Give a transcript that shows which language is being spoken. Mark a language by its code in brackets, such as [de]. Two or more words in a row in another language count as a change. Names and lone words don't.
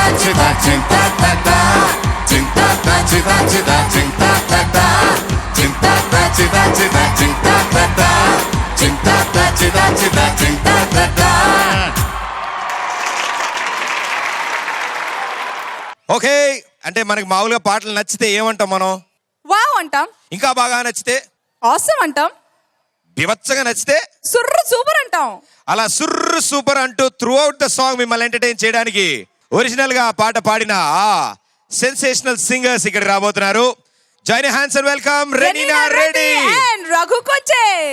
[te] chita chinta ta ta chinta ta chita chita chinta ta ta chinta ta chita chita chinta ta ta chinta ta chita chita chinta ta ta. ఓకే, అంటే మనకి మామూలుగా పాటలు నచ్చితే ఏమంటాం మనం? వావ్ అంటాం. ఇంకా బాగా నచ్చితే ఆసమ్ అంటాం. బివత్సగా నచ్చితే సుర్రు సూపర్ అంటాం. అలా సుర్రు సూపర్ అంటూ [en] throughout the song [te] మిమ్మల్ని ఎంటర్టైన్ చేయడానికి ఒరిజినల్ గా ఆ పాట పాడిన ఆ [en] sensational singers [te] ఇక్కడ రాబోతున్నారు. [en] Join hands and welcome Renina Reddy అండ్ రఘు కొచ్చే.